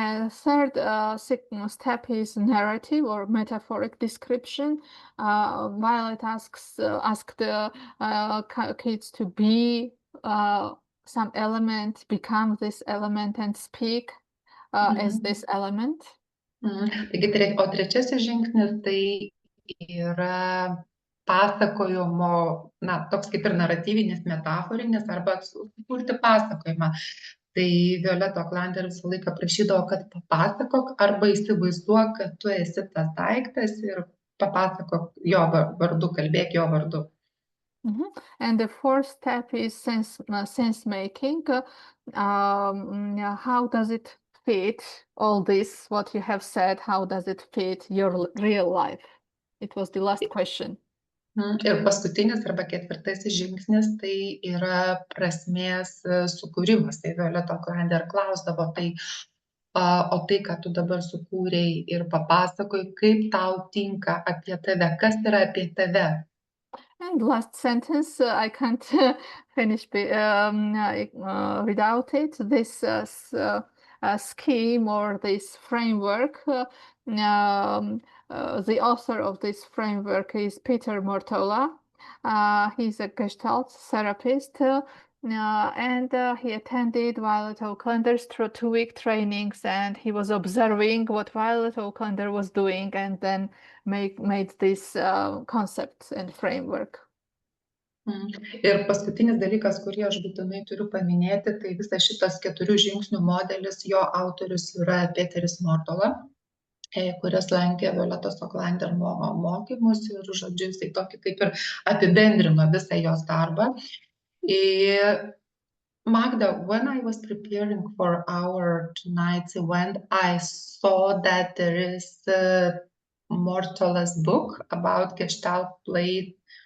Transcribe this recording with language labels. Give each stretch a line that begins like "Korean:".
English: Third step is narrative or metaphoric description. Violet asked kids to be some element, become this element, and speak as this element.
Lithuanian: Taigi, o trečiasis žingsnis tai yra pasakojimo, toks kaip ir naratyvinis, metaforinis, arba sukurti pasakojimą. Tai Violet Aucklander visą laiką prašydavo, kad papasakok arba įsivaizduok, kad tu esi tas daiktas, ir papasakok jo vardu, kalbėk jo vardu.
English: And the fourth step is sense making. How does it fit all this, what you have said, how does it fit your real life? It was the last question.
Lithuanian: Ir paskutinis arba ketvirtasis žingsnis tai yra prasmės sukūrimas. Tai Violet Aucklander klausdavo, o tai, ką tu dabar sukūrei ir papasakoj, kaip tau tinka apie tave, kas yra apie tave.
English: And last sentence, I can't finish without it. This scheme or this framework, the author of this framework is Peter Mortola. He's a Gestalt therapist, and he attended Violet Aucklander's 2-week trainings, and he was observing what Violet Aucklander was doing, and then made this concept and framework.
Lithuanian: Ir paskutinis dalykas, kurį aš būtinai turiu paminėti, tai visas šitas 4 žingsnių modelis, jo autorius yra Peteris Mortola, kuris lankė Violetos Aucklander mokymus, ir žodžiu, jisai tokį kaip ir apibendrino visą jos darbą. Ir
English: Magda, when I was preparing for our tonight's event, I saw that there is a Mortola's book about Gestalt play.